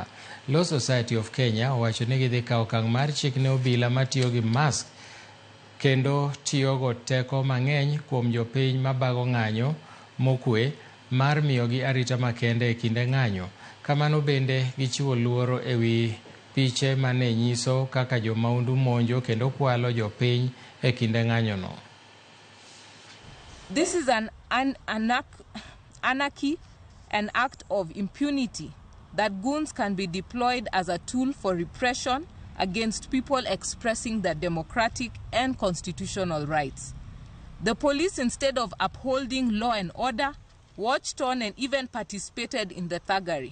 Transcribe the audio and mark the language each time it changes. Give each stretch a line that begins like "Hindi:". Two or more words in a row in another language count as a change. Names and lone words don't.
Luo (Kenya and Tanzania): Law Society of Kenya owacho ni gidhi kawo okang' mar chik ne obila matiyo gi mask kendo tiyogo teko mang'eny kuom jopiny mabago ng'anyo mokwe mar miyogi arita makende e kinde ng'anyo. Kamano bende gichiwo luoro e wi piche mane nyiso kaka jomaundu monjo kendo kwalo jopiny e kinde ng'anyono.
English: This is an anarchy, an act of impunity that goons can be deployed as a tool for repression against people expressing their democratic and constitutional rights. The police, instead of upholding law and order, watched on and even participated in the thuggery.